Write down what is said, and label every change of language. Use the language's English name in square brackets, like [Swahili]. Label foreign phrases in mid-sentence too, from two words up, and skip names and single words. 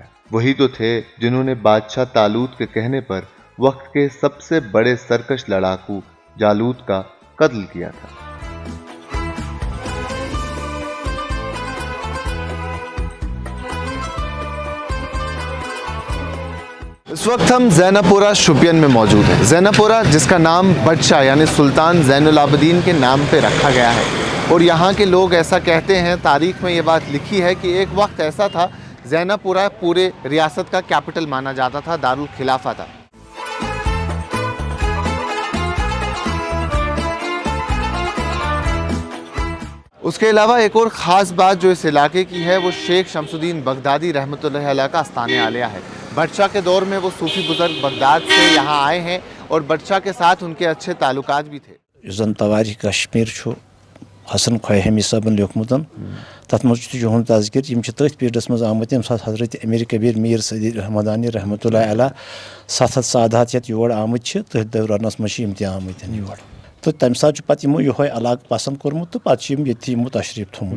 [Urdu] وہی تو تھے جنہوں نے بادشاہ طالوت کے کہنے پر وقت کے سب سے بڑے سرکش لڑاکو جالوت کا قتل کیا تھا. اس وقت ہم زینہ پورہ شوپین میں موجود ہیں. زینہ پورہ جس کا نام بادشاہ یعنی سلطان زین العابدین کے نام پہ رکھا گیا ہے, اور یہاں کے لوگ ایسا کہتے ہیں, تاریخ میں یہ بات لکھی ہے کہ ایک وقت ایسا تھا زینہ پورہ پورے ریاست کا کیپٹل مانا جاتا تھا, دارالخلافہ تھا. اس کے علاوہ ایک اور خاص بات جو اس علاقے کی ہے وہ شیخ شمس الدین بغدادی رحمۃ اللہ علیہ کا آستانِ عالیہ ہے. بادشاہ کے دور میں وہ صوفی بزرگ بغداد سے یہاں آئے ہیں اور بادشاہ کے ساتھ ان کے اچھے تعلقات بھی تھے. [Kashmiri] زن تواریخ کشمیر چھو حسن خواہمی صاحبن لیوکھمت تتھ مز یہند تذکر یم تھی پیریڈس مز آمت یم سات حضرت امیر کبیر میر صدی رحمدانی رحمۃ اللہ علیہ 700 سادات یت یور آمت تھی دورانس مز یم تہ آمت یور. تو تمہ سات پتہ یمو یہ علاقہ پسند کورمت تو پتہ یت یمو تشریف تھومت.